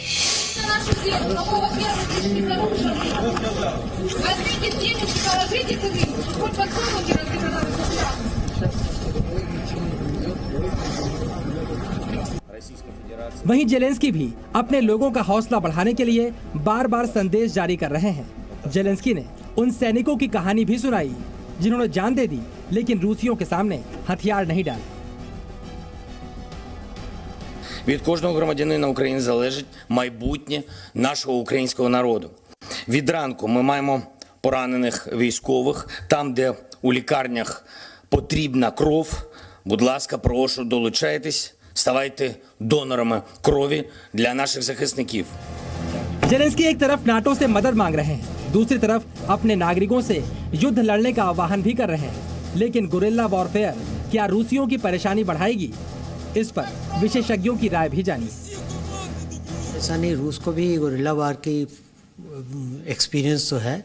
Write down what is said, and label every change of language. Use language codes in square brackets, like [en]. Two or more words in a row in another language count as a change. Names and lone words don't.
[hi] वहीं जेलेंस्की भी अपने लोगों का हौसला बढ़ाने के लिए बार बार संदेश जारी कर रहे हैं। जेलेंस्की ने उन सैनिकों की कहानी भी सुनाई जिन्होंने जान दे दी, लेकिन रूसियों के सामने हथियार नहीं डाले। [uk] Від кожного громадянина України залежить майбутнє нашого українського народу. Від ранку ми маємо поранених військових. Там, де у лікарнях потрібна кров, будь ласка, прошу, долучайтесь, ставайте донорами крові для наших захисників. [hi] जेलेंस्की एक तरफ नाटो से मदद मांग रहे हैं, दूसरी तरफ अपने नागरिकों से युद्ध लड़ने का आह्वान भी कर रहे हैं। लेकिन [en] guerrilla warfare [hi] क्या रूसियों की परेशानी बढ़ाएगी? इस पर विशेषज्ञों की राय भी जानिए। ऐसा नहीं, रूस को भी [en] guerrilla war [hi] की एक्सपीरियंस तो है।